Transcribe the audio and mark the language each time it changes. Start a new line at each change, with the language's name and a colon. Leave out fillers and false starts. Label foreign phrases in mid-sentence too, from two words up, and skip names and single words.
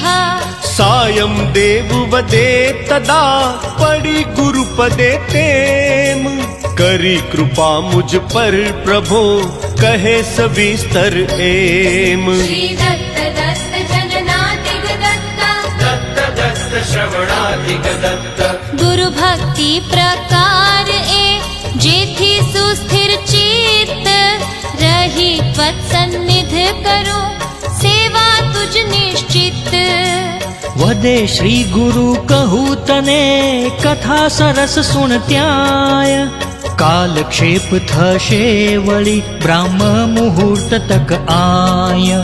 Gujarati: સાયમ દેવ વદે તદા પડી ગુરુપદે તેમ કરી કૃપા મુજ પર પ્રભો કહે સવિસ્તર એમ
Sanskrit: શ્રી દત્ત દત્ત જનનાતિક દત્ત दत्त दत्त श्रवणाधिक दत्त
Gujarati: ગુરુ ભક્તિ પ્રકાર એ જેથી સુસ્થિર ચિત્ત રહી ત્વત્સન્નિધ કરું સેવા તુજ નિશ્ચિત વદે શ્રી ગુરુ કહું તને કથા સરસ સુણ ત્યાય કાલક્ષેપ થશે વળી બ્રાહ્મ મુહૂર્ત તક આય